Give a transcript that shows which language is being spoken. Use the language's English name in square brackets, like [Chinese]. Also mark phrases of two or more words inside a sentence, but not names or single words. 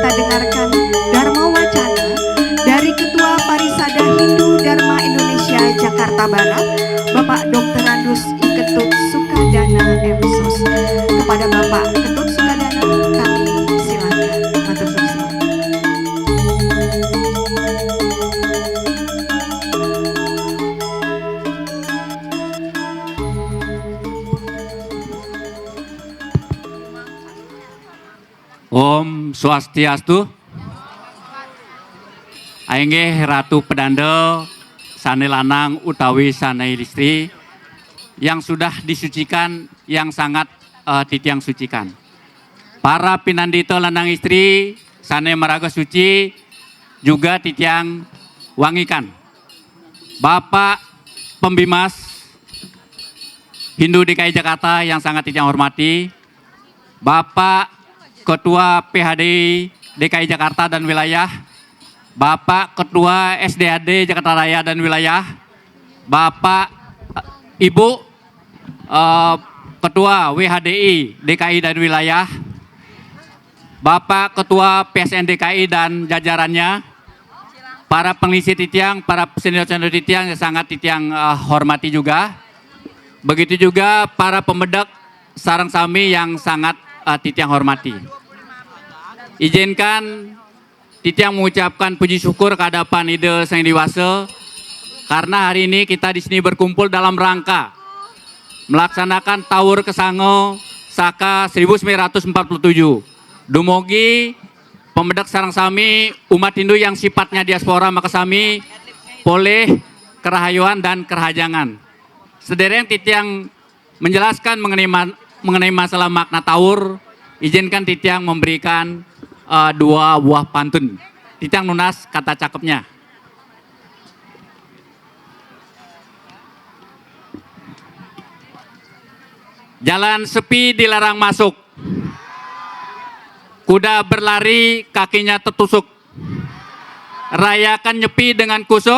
[Indonesian] mendengarkan Dharma Wacana dari Ketua Parisada Hindu Dharma Indonesia Jakarta Barat, Bapak Dr. Randus Ketut Sukadana MSOS. Kepada Bapak Ketut Sukadana kami silakan. [Javanese] Matur suwun. [Indonesian] Om Swastiastu. [Balinese] Ainggih Ratu Pedanda, sane lanang utawi sane istri [Indonesian] yang sudah disucikan, yang sangat titiang sucikan. [Balinese] Para pinandita lanang istri sane maraga suci juga titiang wangikan. [Indonesian] Bapak Pembimas Hindu DKI Jakarta yang sangat titiang hormati, Bapak Ketua PHD DKI Jakarta dan Wilayah, Bapak Ketua SDAD Jakarta Raya dan Wilayah, Bapak Ibu Ketua WHDI DKI dan Wilayah, Bapak Ketua PSN DKI dan jajarannya, para pengisi titiang, para senior-senior titiang yang sangat titiang hormati juga, begitu juga para [Balinese] pemedak sarang sami [Indonesian] yang sangat titiang hormati. Izinkan titiang mengucapkan puji syukur kehadapan Ida Sang Dewasa karena hari ini kita di sini berkumpul dalam rangka melaksanakan Tawur Kesango Saka 1947. [Balinese] Dumugi pemedak sarang sami [Indonesian] umat Hindu yang sifatnya diaspora maka sami boleh kerahayuan dan kerahajangan. Sedereng titiang menjelaskan mengenai masalah makna Tawur, izinkan titiang memberikan dua buah pantun. [Balinese] Titiang nunas [Indonesian] kata cakepnya. Jalan sepi dilarang masuk. Kuda berlari kakinya tertusuk. Rayakan nyepi dengan kusuk.